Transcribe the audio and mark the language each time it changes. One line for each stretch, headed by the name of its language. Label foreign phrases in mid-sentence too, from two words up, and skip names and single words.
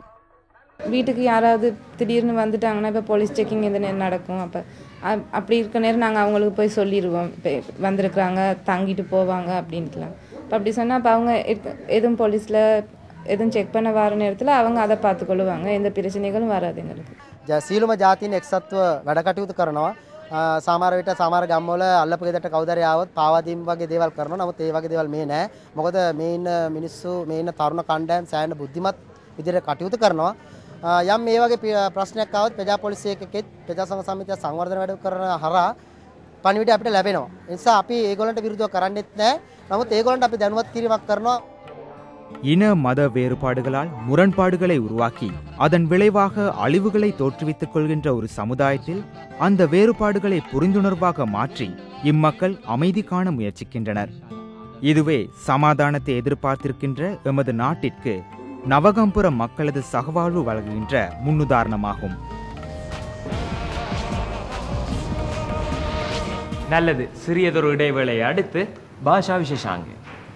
Tamil: வீட்டுக்கு யாராவது திடீர்னு வந்துட்டாங்கன்னா இப்போ
English: police checking
Tamil: எந்த நேரம் நடக்கும். அப்படி இருக்க நேரம் நாங்கள் அவங்களுக்கு போய் சொல்லிடுவோம், இப்போ வந்திருக்கிறாங்க தங்கிட்டு போவாங்க அப்படின்ட்டுலாம். இப்போ அப்படி சொன்னால் அப்போ அவங்க எதுவும் போலீஸில் எதுவும் செக் பண்ண வர நேரத்தில் அவங்க அதை பார்த்துக்கொள்ளுவாங்க, எந்த பிரச்சனைகளும் வராது எங்களுக்கு.
Sinhala: සීලුම ජාතීන් එක්සත්ව වැඩ කටයුතු කරනවා. සමහර විට සමහර ගම්වල අල්ලපු ගෙදරට කවුදරි ආවොත් පාවා දීම වගේ දේවල් කරනවා. නමුත් ඒ වගේ දේවල් මේ නැහැ. මොකද මේ ඉන්න මිනිස්සු මේ ඉන්න තරුණ කණ්ඩායම් සෑහෙන බුද්ධිමත් විදිහට කටයුතු කරනවා. යම් මේ වගේ ප්‍රශ්නයක් ආවොත් ප්‍රජා පොලිසිය එකෙත් ප්‍රජා සංඝ සමිතිය සංවර්ධන වැඩ කරන හරහා පණිවිඩය අපිට ලැබෙනවා. ඒ නිසා අපි ඒගොල්ලන්ට විරුද්ධව කරන්නේත් නැහැ. නමුත් ඒගොල්ලන්ට අපි දැනුවත් කිරීමක් කරනවා.
Tamil: இன மத வேறுபாடுகளால் முரண்பாடுகளை உருவாக்கி அதன் விளைவாக அழிவுகளை தோற்றுவித்துக் கொள்கின்ற ஒரு சமுதாயத்தில் அந்த வேறுபாடுகளை புரிந்துணர்வாக மாற்றி இம்மக்கள் அமைதி காண முயற்சிக்கின்றனர். இதுவே சமாதானத்தை எதிர்பார்த்திருக்கின்ற எமது நாட்டிற்கு நவகம்புர மக்களது சகவாழ்வு வழங்குகின்ற முன்னுதாரணமாகும். நல்லது, சிறியதொரு இடைவேளை அடுத்து
Sinhala: භාෂා විශේෂාංගය